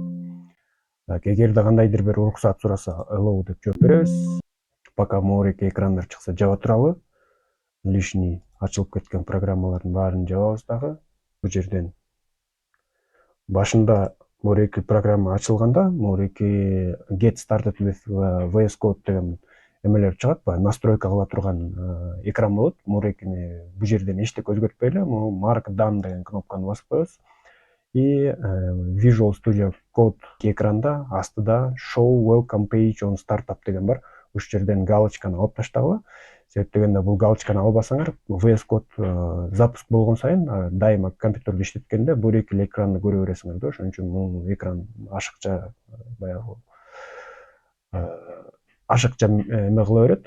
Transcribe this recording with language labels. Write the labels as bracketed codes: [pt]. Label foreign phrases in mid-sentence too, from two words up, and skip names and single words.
[ky] Эгерде кандайдыр бир уруксат сураса, allow деп жооп беребиз. Пока моореки экрандар чыкса жаба туралы. Лишний ачылып кеткен программалардын баарын жабабыз дагы. Бул жерден башында моореки программа ачылганда, моореки [en] get started with VS Code [ky] деген эмелер чыгат, настройка кыла турган экран болот. Моорекини бул жерден эчтеке өзгөртпөй эле, markdown деген кнопканы басып коебуз. И Visual Studio Code экранда астыда [en] show welcome page on startup [ky] деген бар. Ушул жерден галочканы алып таштагыла. Себеп дегенде бул галочканы албасаңар, VS Code запуск болгон сайын дайыма компьютерди иштеткенде бул эки экранды көрө бересиңер да. Ошон үчүн бул экран ашыкча баягы ашыкча эме кыла берет.